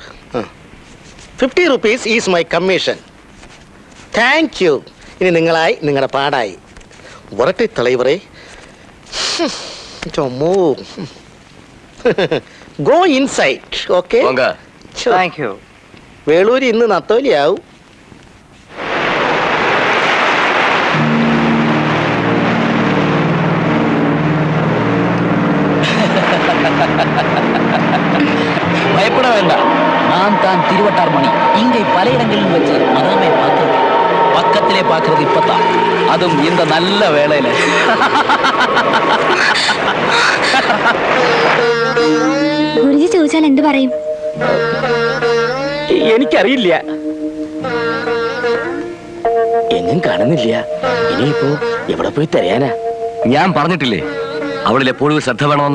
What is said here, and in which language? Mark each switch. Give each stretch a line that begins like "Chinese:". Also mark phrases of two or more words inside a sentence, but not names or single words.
English: 50 rupees is my commission. thank you.
Malayalam: ഇനി നിങ്ങളായി, നിങ്ങളുടെ പാടായി. വരട്ടെ തലൈവറെ. ചൊമ്മോ.
English: go inside.
Malayalam: ഓക്കെ,
English: thank you.
Malayalam: വേളൂരി ഇന്ന് നത്തോലിയാവും.
Tamil: பயப்பட வேண்டாம். நான் தான் திருவட்டார் மணி. இங்கே பல இடங்களில் வச்சு மதாமை பார்க்கிறது. பக்கத்திலே பார்க்கறது இப்பதான், அதுவும் இந்த நல்ல வேளையில.
Malayalam: ഗുരുജി ചോദിച്ചാൽ എന്ത് പറയും? എനിക്കറിയില്ല. എങ്ങും കാണുന്നില്ല. ഇനിയിപ്പോ എവിടെ പോയി തിരയാനാ? ഞാൻ പറഞ്ഞിട്ടില്ലേ അവളിൽ എപ്പോഴും ശ്രദ്ധ വേണമെന്ന്?